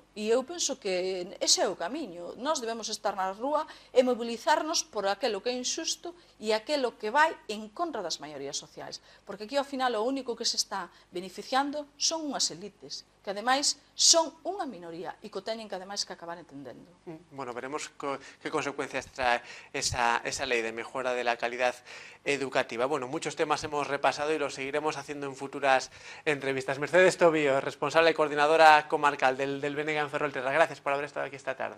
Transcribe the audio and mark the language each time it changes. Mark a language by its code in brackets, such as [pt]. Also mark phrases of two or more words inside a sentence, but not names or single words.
[gl] E eu penso que ese é o camiño. Nós debemos estar na rúa e mobilizarnos por aquilo que é injusto e aquilo que vai en contra das maiorías sociais. Porque aquí, ao final, o único que se está beneficiando son unhas elites, que ademais son unha minoría e que teñen que ademais que acabar entendendo. [es] Bueno, veremos qué consecuencias trae esa ley de mejora de la calidad educativa. Bueno, muchos temas hemos repasado y los seguiremos haciendo en futuras entrevistas. Mercedes Tobío, responsable coordinadora comarcal del BNG en Ferrolterra, gracias por haber estado aquí esta tarde.